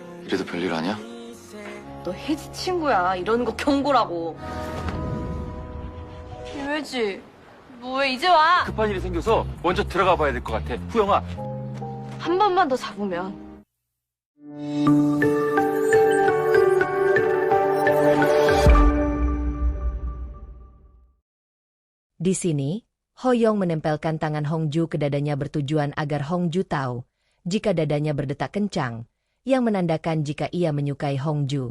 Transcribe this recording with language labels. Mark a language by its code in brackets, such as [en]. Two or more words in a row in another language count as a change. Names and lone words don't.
[ko] 이래도 별일 아니야? 너 혜지 친구야. 이러는 거 경고라고. 김혜지, 너 왜 이제 와? 급한 일이 생겨서 먼저 들어가 봐야 될 것 같아. 후영아. 한 번만 더 잡으면. [id] Di sini, Hoyong menempelkan tangan Hongju ke dadanya bertujuan agar Hongju tahu jika dadanya berdetak kencang, yang menandakan jika ia menyukai Hongju.